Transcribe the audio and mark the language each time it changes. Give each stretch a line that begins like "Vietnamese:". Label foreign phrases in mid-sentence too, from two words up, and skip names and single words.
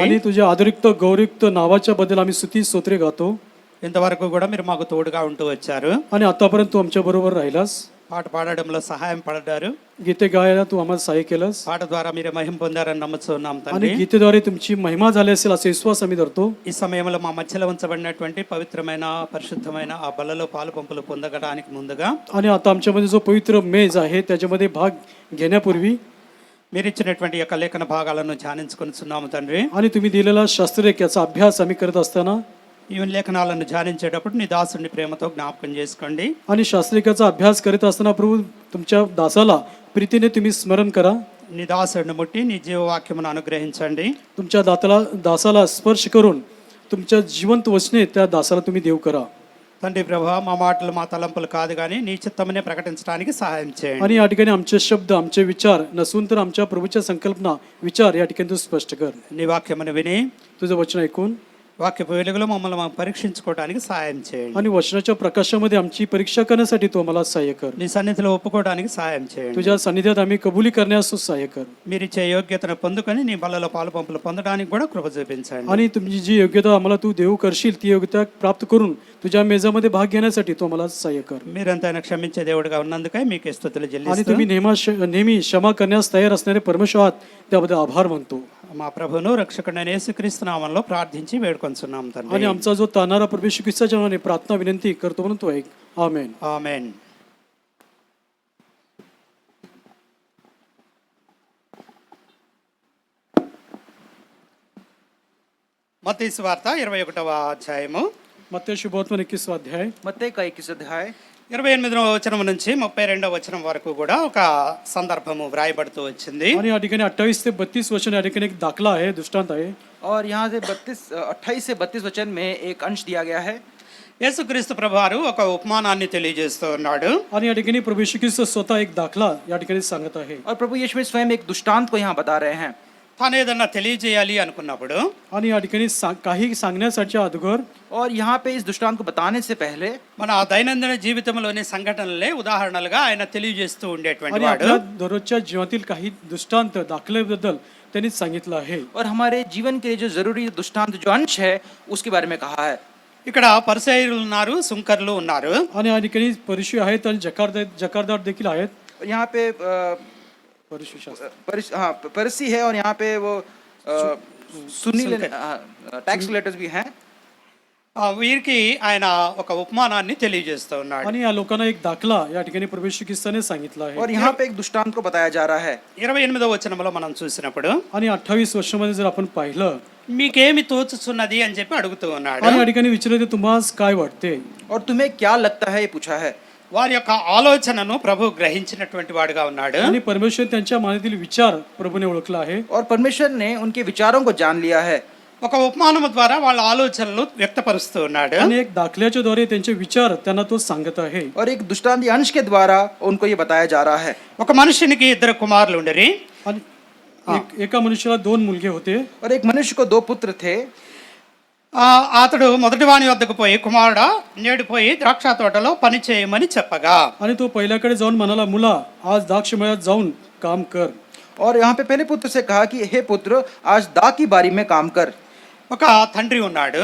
Marathi: आणि तुझ्या आदरयुक्त गौरयुक्त नावाच्या बद्दल आम्ही स्तुती स्तोत्रे गातो.
Telugu: ఇంతవరకు కూడా మీరు మాకు తోడుగా ఉంటూ వచ్చారు.
Marathi: आणि आतापर्यंत तू आमच्या बरोबर राहिलास.
Telugu: పాట పాడడంలో సహాయం పడ్డారు.
Marathi: गीते गायला तू आम्हाला सहाय्य केलंस.
Telugu: పాట ద్వారా మీరు మహిమ పొందారని నమ్ముతున్నాం
Marathi: आणि
Telugu: తండ్రి.
Marathi: गीतेद्वारे तुमची महिमा झाली असेल असा विश्वास आम्ही धरतो.
Telugu: ఈ సమయంలో మా మధ్యలో ఉంచబడినటువంటి పవిత్రమైన పరిశుద్ధమైన ఆ బలలో పాలు పంపులు పొందడానికి ముందుగా
Marathi: आणि आता आमच्यामध्ये जो पवित्र मेज आहे त्याच्यामध्ये भाग घेण्यापूर्वी
Telugu: మీరు ఇచ్చినటువంటి యొక్క లేఖన భాగాలను ధ్యానించుకొనిచున్నాము తండ్రి.
Marathi: आणि तुम्ही दिलेला शास्त्रीय याचा अभ्यास आम्ही करत असताना
Telugu: ఈ లేఖనాలను ధ్యానించేటప్పుడు నీ దాసుని ప్రేమతో జ్ఞాపకం చేసుకోండి.
Marathi: आणि शास्त्रिकाचा अभ्यास करीत असताना प्रभू तुमच्या दासाला प्रीतीने तुम्ही स्मरण करा.
Telugu: నీ దాసుడిని ముట్టి నీ జీవవాక్యమును అనుగ్రహించండి.
Marathi: तुमच्या दासाला स्पर्श करून तुमच्या जिवंत वचने त्या दासाला तुम्ही देव करा.
Telugu: తండ్రి ప్రభా, మా మాటలు మా తలంపులు కాదు కానీ నీ చిత్తమనే ప్రకటించడానికి సహాయం చేయండి.
Marathi: आणि या ठिकाणी आमचे शब्द आमचे विचार नसून तर आमच्या प्रभूच्या संकल्पना विचार या ठिकाणी तू स्पष्ट कर.
Telugu: నీ వాక్యమును విని
Marathi: तुझं वचन ऐकून
Telugu: వాక్యపు వెలుగులో మమ్మల్ని మనం పరీక్షించుకోవడానికి సహాయం చేయండి.
Marathi: आणि वचनाच्या प्रकाशामध्ये आमची परीक्षा करण्यासाठी तू आम्हाला सहाय्य कर.
Telugu: నీ సన్నిధిలో ఒప్పుకోవడానికి సహాయం చేయండి.
Marathi: तुझ्या सानिध्यात आम्ही कबुली करण्यास तू सहाय्य कर.
Telugu: మీరిచ్చే యోగ్యతను పొందుకొని నీ బలలో పాలు పంపులు పొందడానికి కూడా కృప చూపించండి.
Marathi: आणि तुमची जी योग्यता आम्हाला तू देऊ करशील ती योग्यता प्राप्त करून तुझ्या मेजामध्ये भाग घेण्यासाठी तू आम्हाला सहाय्य कर.
Telugu: మీరంతా క్షమించే దేవుడిగా ఉన్నందుకై మీకు స్తుతులు
Marathi: आणि
Telugu: చెల్లిస్తూ
Marathi: तुम्ही नेहमी क्षमा करण्यास तयार असणारे परमेश्वर आहात त्याबद्दल आभार मानतो.
Telugu: మా ప్రభువును రక్షకుడైన యేసుక్రీస్తు నామములో ప్రార్థించి వేడుకొంచున్నాం
Marathi: आणि
Telugu: తండ్రి.
Marathi: आमचा जो तानारा परमेश्वर ख्रिस्ताच्या नावाने प्रार्थना विनंती करतो म्हणून तो ऐक. आमेन.
Telugu: ఆమేన్. మత్తయి సువార్త 21వ అధ్యాయము
Marathi: मत्ती शुभवर्तमान 21 अध्याय
Hindi: मत्ती का 21 अध्याय
Telugu: 28వ వచనం నుంచి 32వ వచనం వరకు కూడా ఒక సందర్భము వ్రాయబడుతూ వచ్చింది.
Marathi: आणि या ठिकाणी 28 ते 32 वचन या ठिकाणी एक दाखला आहे, दृष्टांत आहे.
Hindi: और यहाँ से 28 से 32 वचन में एक अंश दिया गया है.
Telugu: యేసుక్రీస్తు ప్రభువారు ఒక ఉపమానాన్ని తెలియజేస్తూ ఉన్నాడు.
Marathi: आणि या ठिकाणी प्रभू येशू ख्रिस्त स्वतः एक दाखला या ठिकाणी सांगत आहे.
Hindi: और प्रभु यीशु स्वयं एक दृष्टांत को यहाँ बता रहे हैं.
Telugu: తాను ఏదన్నా తెలియజేయాలి అనుకున్నప్పుడు
Marathi: आणि या ठिकाणी काही सांगण्यासाठी अगोदर
Hindi: और यहाँ पे इस दृष्टांत को बताने से पहले
Telugu: మన దైనందిన జీవితంలోని సంఘటనలే ఉదాహరణలుగా ఆయన తెలియజేస్తూ ఉండేటువంటి
Marathi: आणि
Telugu: వాడు.
Marathi: आपल्या दररोजच्या जीवनातील काही दृष्टांत दाखल्याबद्दल त्यांनी सांगितलं आहे.
Hindi: और हमारे जीवन के लिए जो जरूरी दृष्टांत जो अंश है उसके बारे में कहा है.
Telugu: ఇక్కడ పరిసయ్యులు ఉన్నారు, సుంకర్లు ఉన్నారు.
Marathi: आणि या ठिकाणी परिशु आहेत आणि जकारदार देखील आहेत.
Hindi: और यहाँ पे परिसी है और यहाँ पे वो सुन्नी
English: tax collectors
Hindi: भी हैं.
Telugu: వీరికి ఆయన ఒక ఉపమానాన్ని తెలియజేస్తూ ఉన్నాడు.
Marathi: आणि या लोकांना एक दाखला या ठिकाणी प्रभू येशू ख्रिस्ताने सांगितला आहे.
Hindi: और यहाँ पे एक दृष्टांत को बताया जा रहा है.
Telugu: 28వ వచనంలో మనం చూసినప్పుడు
Marathi: आणि 28 वर्षामध्ये जर आपण पाहिलं
Telugu: మీకేమి తోచుచున్నది అని చెప్పి అడుగుతూ ఉన్నాడు.
Marathi: आणि या ठिकाणी विचारते तुम्हाला काय वाटते
Hindi: और तुम्हें क्या लगता है ये पूछा है.
Telugu: వారి యొక్క ఆలోచనను ప్రభు గ్రహించినటువంటి వాడుగా ఉన్నాడు.
Marathi: आणि परमेश्वर त्यांच्या मनातील विचार प्रभूने ओळखला आहे.
Hindi: और परमेश्वर ने उनके विचारों को जान लिया है.
Telugu: ఒక ఉపమానం ద్వారా వాళ్ళ ఆలోచనలు వ్యక్తపరుస్తూ ఉన్నాడు.
Marathi: आणि एक दाखल्याच्या द्वारे त्यांचे विचार त्यांना तो सांगत आहे.
Hindi: और एक दृष्टांत अंश के द्वारा उनको ये बताया जा रहा है.
Telugu: ఒక మనుషునికి ఇద్దరు కుమారులు ఉండరి.
Marathi: आणि एका मनुष्याला 2 मुलगे होते.
Hindi: और एक मनुष्य को 2 पुत्र थे.
Telugu: అతడు మొదటి వాని వద్దకు పోయి, కుమారుడా నేడు పోయి ద్రాక్ష తోటలో పని చేయమని చెప్పగా,
Marathi: आणि तो पहिल्याकडे जाऊन म्हणाला, मुला आज द्राक्ष मळ्यात जाऊन काम कर.
Hindi: और यहाँ पे पहले पुत्र से कहा कि हे पुत्र आज दाख की बारी में काम कर.
Telugu: ఒక తండ్రి ఉన్నాడు.